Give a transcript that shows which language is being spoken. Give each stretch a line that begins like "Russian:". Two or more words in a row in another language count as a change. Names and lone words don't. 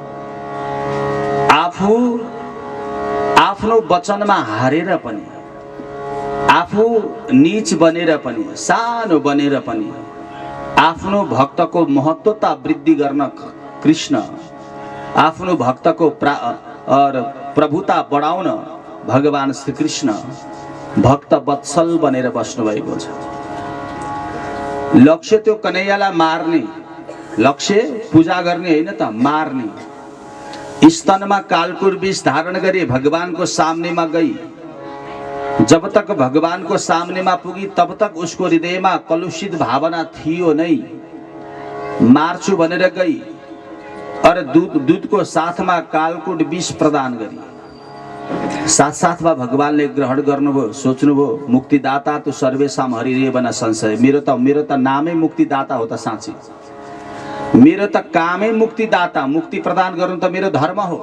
Nepali: आफू आफ्नो वचनमा हारेर पनि आफू नीच बनेर पनि सानो बनेर पनि आफ्नो भक्तको महत्वता वृद्धि गर्न कृष्ण आफ्नो भक्तको प्रभुता बढाउन भगवान श्री कृष्ण भक्त वत्सल बनेर बस्नु भएको छ। लक्ष्य त्यो कन्हैयालाई मार्ने, लक्ष्य पूजा गर्ने होइन त मार्ने। स्तनमा कालकुर विष धारण गरी भगवानको सामनेमा गई,
Hindi: जब तक
Nepali: भगवानको सामनेमा पुगी
Hindi: तब तक
Nepali: उसको हृदयमा कलुषित भावना थियो नै। मार्छु भनेर गई, और दूधको साथमा कालकुट विष प्रदान गरी साथसाथमा भगवानले ग्रहण गर्नुभयो। सोच्नुभयो मुक्तिदाता त
Sanskrit: सर्वेशाम हरिरेवन संशय,
Nepali: मेरो त नामै मुक्तिदाता हो त साँच्ची, मेरो त कामै मुक्तिदाता, मुक्ति प्रदान गर्नु त मेरो धर्म हो।